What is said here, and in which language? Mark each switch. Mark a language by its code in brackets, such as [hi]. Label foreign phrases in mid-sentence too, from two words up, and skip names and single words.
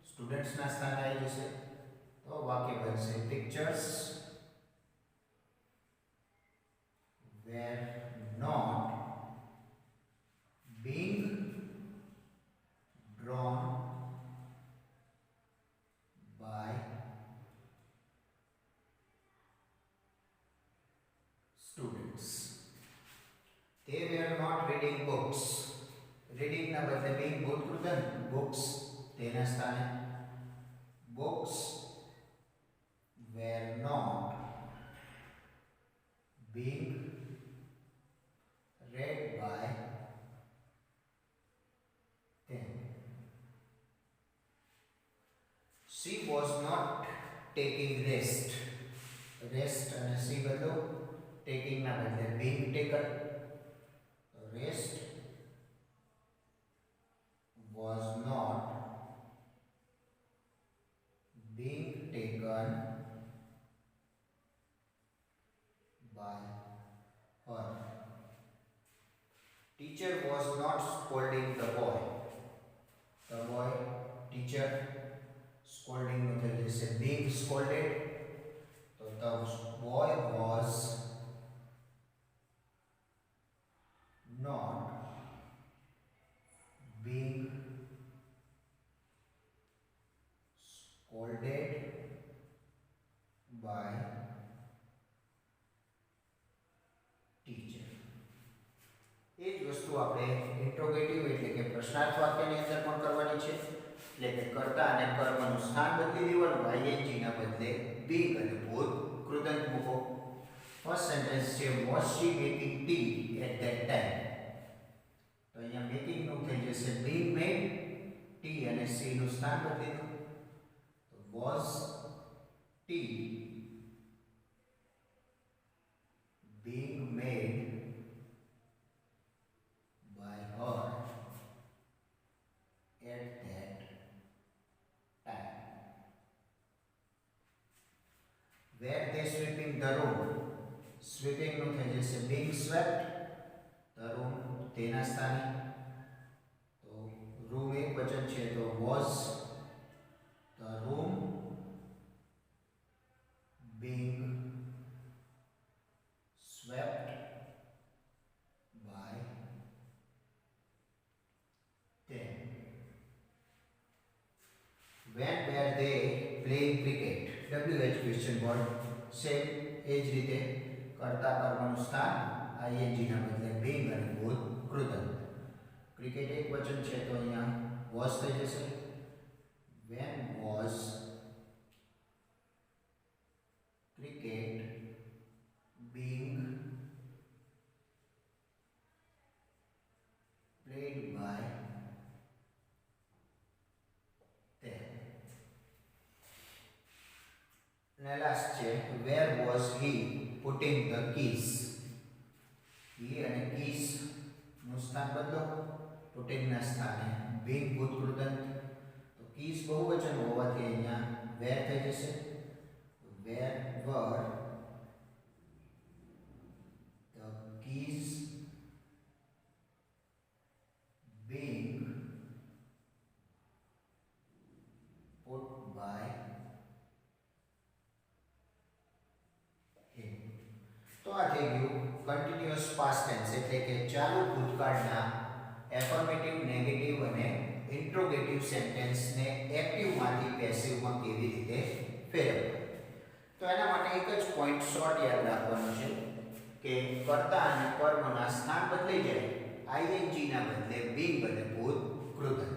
[gu] સ્ટુડન્ટ્સ ના સ્થાને આવી જશે તો વાક્ય બનશે પિક્ચર્સ [en] were not being drawn by students. They were not reading books. Reading [gu] ના બદલે [en] being ભૂતકૃતન books [gu] તેના સ્થાને [en] books were not being read by them. She was not taking rest. Rest અને she બદલો taking [gu] ના બદલે [en] being taken. Rest was not being taken by her. Teacher was not scolding the boy. The boy, teacher, scolding [hi] मतलब जैसे [en] being scolded, तो the boy was not being scolded by teacher. [gu] એ જ વસ્તુ આપણે ઇન્ટ્રોગેટિવ એટલે કે પ્રશ્નાર્થ વાક્યની અંદર પણ કરવાની છે એટલે કે કર્તા અને કર્મનું સ્થાન બદલી દેવાનું ing ના બદલે being અને ભૂત કૃદંત મૂકો. [en] first sentence છે was she making tea at that time. [gu] તો અહીંયા મેકિંગ નું થઈ જશે [en] being made, [gu] tea અને she નું સ્થાન બદલી દો તો [en] was tea being made by her at that time. Were they sweeping the room? [gu] Sweeping નું થઈ જશે [en] being swept, the room [gu] તેના સ્થાને તો રૂમ એક વચન છે તો [en] was the room being swept by them. When were they playing cricket? WH question word same [gu] એ જ રીતે કર્તા કર્મનું સ્થાન ing ના બદલે being અને ભૂત કૃદંત. ક્રિકેટ એક વચન છે તો અહીંયા was થઈ જશે. [en] When was cricket being played by them? And last છે where was he putting the keys? [gu] he અને keys નું સ્થાન બદલો putting ના સ્થાને being ભૂત કૃદંત તો keys બહુવચન હોવાથી અહીંયા where થઈ જશે. [en] Where were the keys being put by him? [gu] તો આ થઈ ગયું [en] continuous past tense [gu] એટલે કે ચાલુ ભૂતકાળના [en] affirmative, negative [gu] અને ઇન્ટ્રોગેટિવ સેન્ટેન્સને એક્ટિવમાંથી પેસિવમાં કેવી રીતે ફેરવવા. તો એના માટે એક જ પોઈન્ટ શોર્ટ યાદ રાખવાનો છે કે કર્તા અને કર્મના સ્થાન બદલાઈ જાય ing ના બદલે being અને ભૂત કૃદંત.